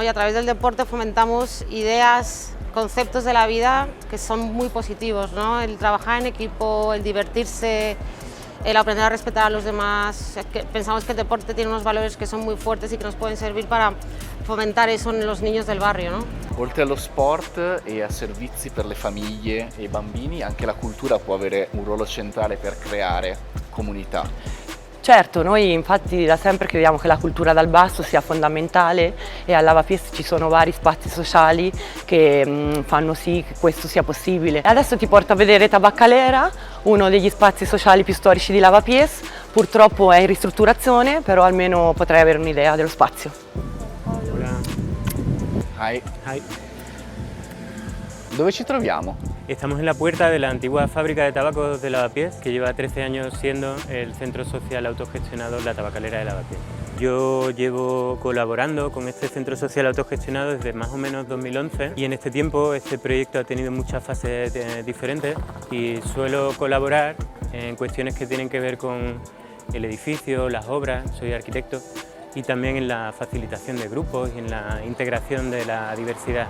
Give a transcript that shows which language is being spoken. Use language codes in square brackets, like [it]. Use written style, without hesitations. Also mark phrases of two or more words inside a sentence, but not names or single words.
[es] Y a través del deporte fomentamos ideas, conceptos de la vida que son muy positivos, ¿no? El trabajar en equipo, el divertirse, el aprender a respetar a los demás. Pensamos que el deporte tiene unos valores que son muy fuertes y que nos pueden servir para fomentar eso en los niños del barrio, ¿no? [it] Oltre allo sport e a servizi per le famiglie e i bambini, anche la cultura può avere un ruolo centrale per creare comunità. Certo, noi infatti da sempre crediamo che la cultura dal basso sia fondamentale, e a Lavapiés ci sono vari spazi sociali che fanno sì che questo sia possibile. Adesso ti porto a vedere Tabacalera, uno degli spazi sociali più storici di Lavapiés. Purtroppo è in ristrutturazione, però almeno potrai avere un'idea dello spazio. Hi. Hi. Dove ci troviamo? [es] Estamos en la puerta de la antigua fábrica de tabacos de Lavapiés, que lleva 13 años siendo el centro social autogestionado La Tabacalera de Lavapiés. Yo llevo colaborando con este centro social autogestionado desde más o menos 2011, y en este tiempo este proyecto ha tenido muchas fases diferentes, y suelo colaborar en cuestiones que tienen que ver con el edificio, las obras, soy arquitecto, y también en la facilitación de grupos y en la integración de la diversidad.